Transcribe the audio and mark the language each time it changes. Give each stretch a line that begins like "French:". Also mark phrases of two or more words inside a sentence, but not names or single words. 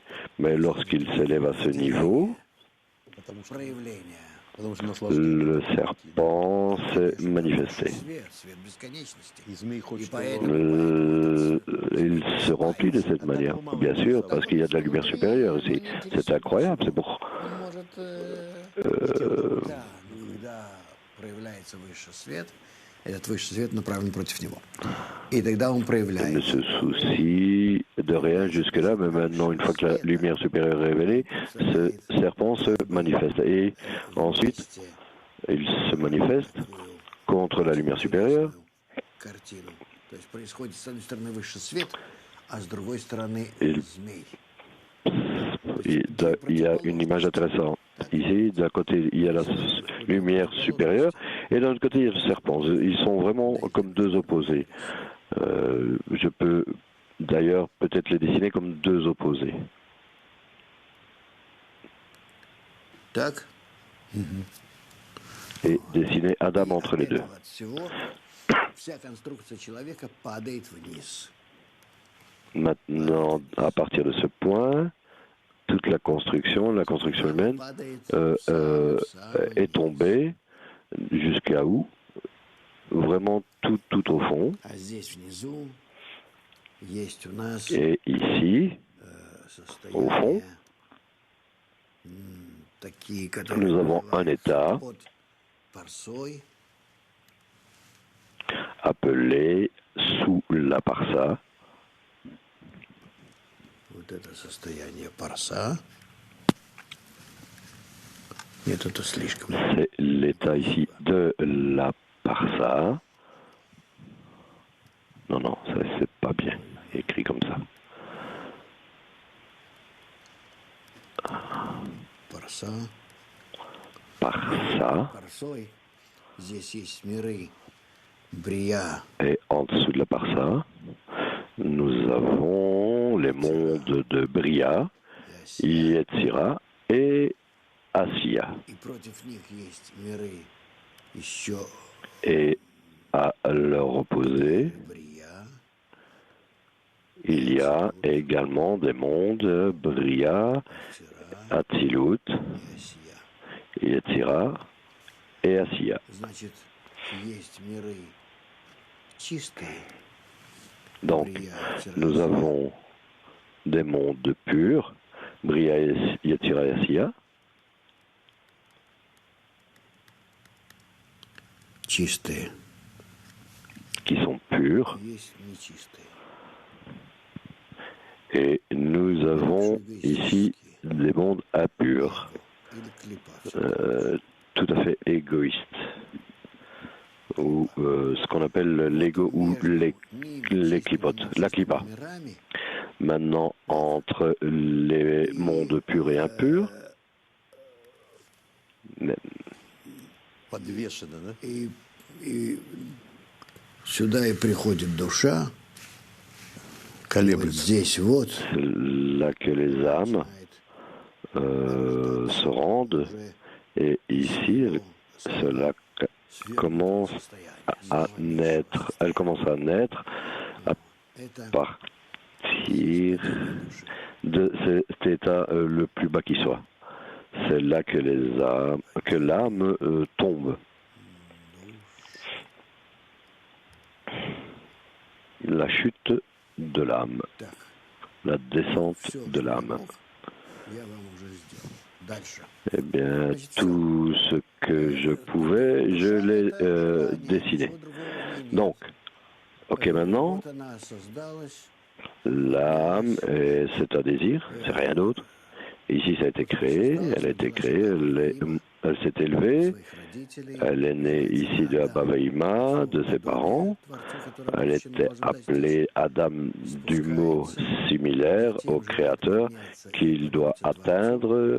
French: Mais lorsqu'il s'élève à ce niveau, le serpent s'est manifesté. Il se remplit de cette manière, bien sûr, parce qu'il y a de la lumière supérieure ici. C'est incroyable, c'est pour...
Russian: Этот высший свет направлен против него. И тогда он
French: Il ne
Russian: проявляется.
French: se soucie de rien jusque-là, mais maintenant, une fois que la lumière supérieure est révélée, ce serpent se manifeste. Et ensuite, il se manifeste contre la lumière supérieure.
Russian: Картину. То есть происходит с одной стороны высший свет, а с другой стороны
French: Il-
Russian: змей.
French: Il y a une image intéressante. Ici, d'un côté, il y a la lumière supérieure, et d'un autre côté, il y a le serpent. Ils sont vraiment comme deux opposés. Je peux d'ailleurs peut-être les dessiner comme deux opposés.
Russian: Так?
French: Et dessiner Adam entre les deux.
Russian: От всего вся конструкция человека падает вниз.
French: Maintenant, à partir de ce point, toute la construction humaine est tombée jusqu'à où? Vraiment tout au fond.
Russian: А здесь внизу есть у нас
French: Et ici, au fond,
Russian: состояния такие, которые
French: nous avons un état
Russian: под парсой,
French: appelé sous la parsa.
Russian: вот это состояние парса. Нет, это слишком.
French: C'est l'état ici de la parsa. Non, ça c'est pas bien écrit comme ça.
Russian: Парса.
French: Parsa.
Russian: Парсой. Здесь есть миры. Брия.
French: Et en dessous de la parsa, nous avons les mondes de Bria, Yetzira et Asiya.
Russian: И против них есть миры еще
French: Et à leur opposé,
Russian: Брия.
French: il y a également des mondes Bria, Atzilut,
Russian: Асия.
French: Yetzira et Asiya.
Russian: Значит, есть миры чистые.
French: Donc,
Russian: Брия,
French: nous avons des mondes purs, Bria, Yetzira et Asiya,
Russian: чистые.
French: qui sont purs,
Russian: Есть нечистые.
French: et nous avons ici des mondes impurs,
Russian: Или клипа.
French: tout à fait égoïstes, ou ce qu'on appelle l'ego ou les clipotes, la clipa.
Russian: Мирами
French: Maintenant, entre les mondes purs et impurs,
Russian: Подвешено, да? и сюда и приходит душа. Вот Колеблется. здесь вот
French: c'est là que les âmes se rendent, et ici, cela commence à naître. Elle commence à naître à
Russian: это
French: partir de cet état le plus bas qui soit. C'est là que l'âme tombe. La chute de l'âme,
Russian: Так,
French: la descente
Russian: все,
French: de l'âme.
Russian: я вам уже сделал. Дальше.
French: Eh bien, tout ce que je pouvais, je l'ai dessiné. Donc, ok, maintenant,
Russian: Вот она создалась.
French: l'âme, c'est un désir, c'est rien d'autre. Ici, ça a été créé, elle a été créée, elle s'est élevée, elle est née ici de Abba Vahima, de ses parents. Elle était appelée Adam du mot similaire au Créateur qu'il doit atteindre.